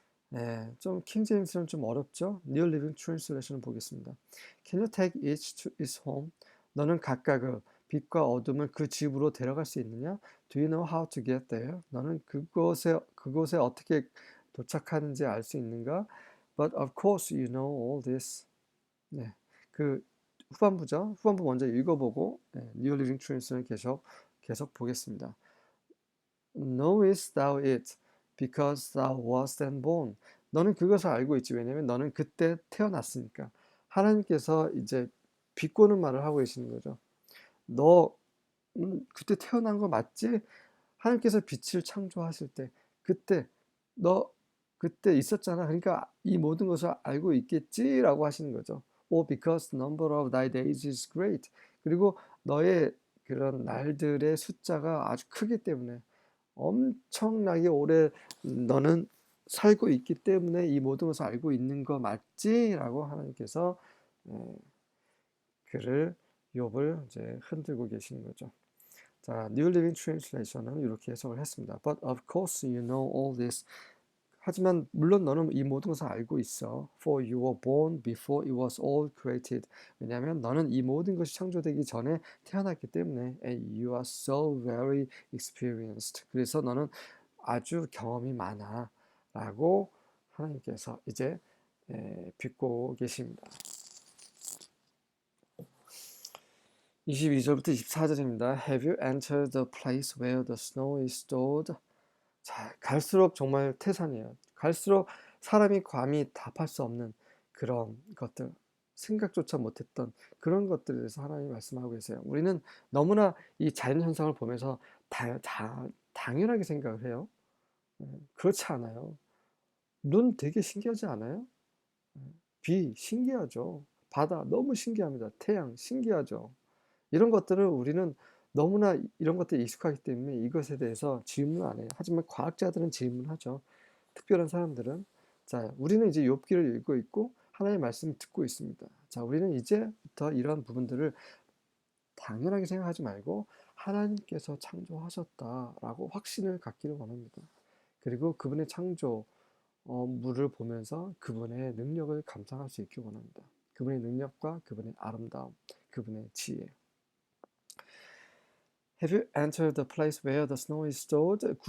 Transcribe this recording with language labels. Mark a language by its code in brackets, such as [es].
[ko] 네, 좀 킹제임스는 좀 어렵죠? [en] New Living Translation을 [ko] 보겠습니다. [en] Can you take each to his home? [ko] 너는 각각을 빛과 어둠을 그 집으로 데려갈 수 있느냐? [en] Do you know how to get there? [ko] 너는 그곳에 어떻게 도착하는지 알 수 있는가? [en] But of course you know all this. [ko] 네, 그 후반부죠. 후반부 먼저 읽어보고 New Living Translation을 계속 보겠습니다. [en] Knowest thou it, because thou wast then born. [ko] 너는 그것을 알고 있지. 왜냐면 너는 그때 태어났으니까. 하나님께서 이제 비꼬는 말을 하고 계시는 거죠. 너 그때 태어난 거 맞지? 하나님께서 빛을 창조하실 때 그때 너 그때 있었잖아. 그러니까 이 모든 것을 알고 있겠지라고 하시는 거죠. [en] Or because the number of thy days is great. [ko] 그리고 너의 그런 날들의 숫자가 아주 크기 때문에 엄청나게 오래 너는 살고 있기 때문에 이 모든 것을 알고 있는 거 맞지? 라고 하나님께서 그를 욥을 이제 흔들고 계시는 거죠. 자, New Living Translation은 이렇게 해석을 했습니다. [en] But of course you know all this. [ko] 하지만 물론 너는 이 모든 것을 알고 있어. [en] For you were born before it was all created. [ko] 왜냐하면 너는 이 모든 것이 창조되기 전에 태어났기 때문에. [en] And you are so very experienced. [ko] 그래서 너는 아주 경험이 많아. 라고 하나님께서 이제 빚고 계십니다. 22절부터 24절입니다. [en] Have you entered the place where the snow is stored? [ko] 자, 갈수록 정말 태산이에요. 갈수록 사람이 감히 답할 수 없는 그런 것들. 생각조차 못했던 그런 것들에 대해서 하나님이 말씀하고 계세요. 우리는 너무나 이 자연 현상을 보면서 당연하게 생각을 해요. 그렇지 않아요. 눈 되게 신기하지 않아요? 비 신기하죠. 바다 너무 신기합니다. 태양 신기하죠. 이런 것들을 우리는 너무나 이런 것들에 익숙하기 때문에 이것에 대해서 질문 안 해요. 하지만 과학자들은 질문하죠. 특별한 사람들은. 자, 우리는 이제 욥기를 읽고 있고 하나님의 말씀을 듣고 있습니다. 자, 우리는 이제부터 이러한 부분들을 당연하게 생각하지 말고 하나님께서 창조하셨다라고 확신을 갖기를 원합니다. 그리고 그분의 창조물을 보면서 그분의 능력을 감상할 수 있기 원합니다. 그분의 능력과 그분의 아름다움, 그분의 지혜. [en] Have you entered the place where the snow is stored?